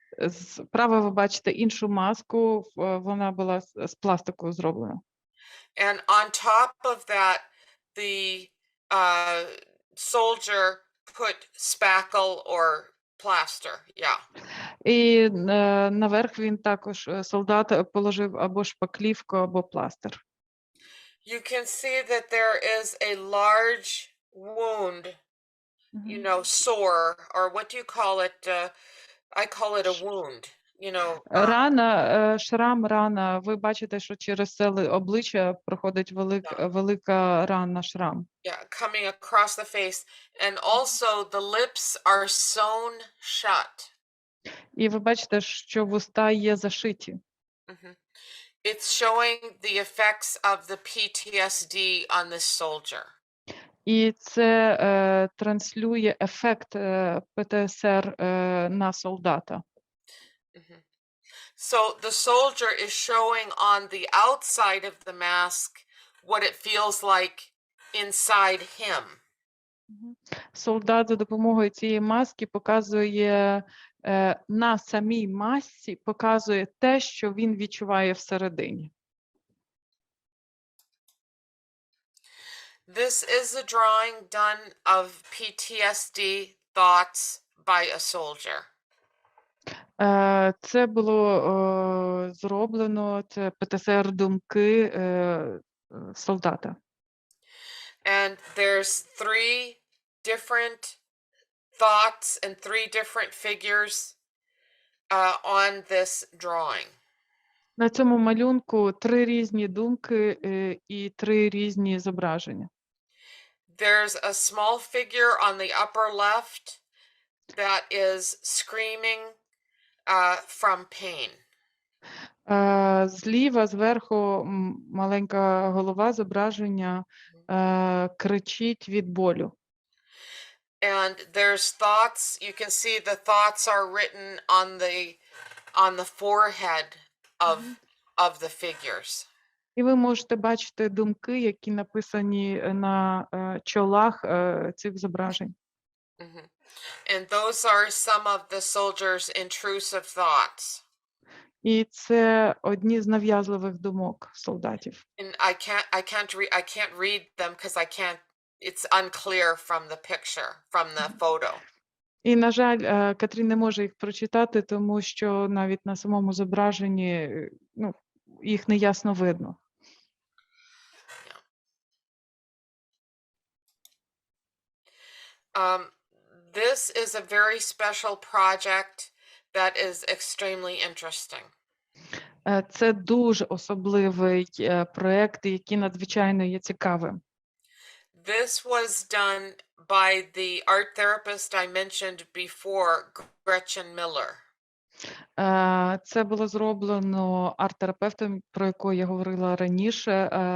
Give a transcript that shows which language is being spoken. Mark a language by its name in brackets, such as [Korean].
[Ukrainian] Справа ви бачите іншу маску, вона була з пластику зроблена. [English] And on top of that, the soldier put spackle or plaster. Yeah. [Ukrainian] І наверх він також, солдат, положив або шпаклівку, або пластир. [English] You can see that there is a large wound, you know, sore, or what do you call it? I call it a wound, you know. [Ukrainian] Рана, шрам, рана. Ви бачите, що через це обличчя проходить велика рана, шрам. [English] Yeah, coming across the face. And also the lips are sewn shut. [Ukrainian] І ви бачите, що вуста є зашиті. [English] It's showing the effects of the PTSD on this soldier. [Ukrainian] І це транслює ефект ПТСР на солдата. [English] So the soldier is showing on the outside of the mask what it feels like inside him. [Ukrainian] Солдат за допомогою цієї маски показує на самій масці, показує те, що він відчуває всередині. [English] This is a drawing done of PTSD thoughts by a soldier. [Ukrainian] Це було зроблено, це ПТСР думки солдата. [English] And there's 3 different thoughts and 3 different figures on this drawing. [Ukrainian] На цьому малюнку 3 різні думки і 3 різні зображення. [English] There's a small figure on the upper left that is screaming from pain. [Ukrainian] Зліва, зверху, маленька голова, зображення кричить від болю. [English] And there's thoughts, you can see the thoughts are written on the forehead of the figures. [Ukrainian] І ви можете бачити думки, які написані на чолах цих зображень. [English] And those are some of the soldiers' intrusive thoughts. [Ukrainian] І це одні з нав'язливих думок солдатів. [English] And I can't read them because it's unclear from the picture, from the photo. [Ukrainian] І, на жаль, Кетрін не може їх прочитати, тому що навіть на самому зображенні, їх не ясно видно. [English] This is a very special project that is extremely interesting. [Ukrainian] Це дуже особливий проєкт, який надзвичайно є цікавим. [English] This was done by the art therapist I mentioned before, Gretchen Miller. [Ukrainian] Це було зроблено арт-терапевтом, про якого я говорила раніше,